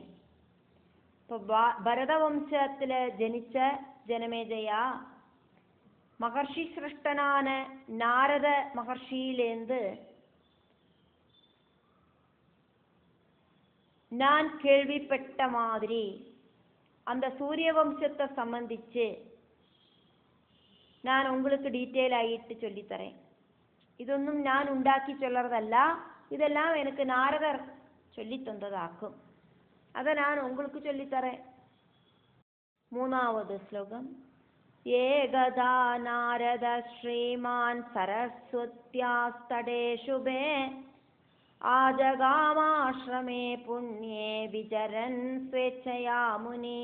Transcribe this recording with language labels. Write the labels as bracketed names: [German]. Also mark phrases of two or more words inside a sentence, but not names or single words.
[Tamil] இப்போ பரத வம்சத்துல ஜனிச்ச ஜனமேஜயா மகர்ஷி சிருஷ்டனான நாரத மகர்ஷியிலேந்து நான் கேள்விப்பட்ட மாதிரி அந்த சூரிய வம்சத்தை சம்பந்திச்சு நான் உங்களுக்கு டீட்டெயில் ஆகிட்டு சொல்லித்தரேன். [Malayalam] ഇതൊന്നും ഞാൻ ഉണ്ടാക്കി ചൊല്ലறതല്ല, ഇതെല്ലാം എനിക്ക് നാരദർ ചൊല്ലി തന്നതാക്കും. [Tamil] அதை நான் உங்களுக்கு சொல்லித்தரேன். 3வது ஸ்லோகம். [Sanskrit] एकदा नारद श्रीमान् सरस्वत्यास्तटे शुभे आजगामाश्रमे पुण्ये विचरन् स्वेच्छया मुनि.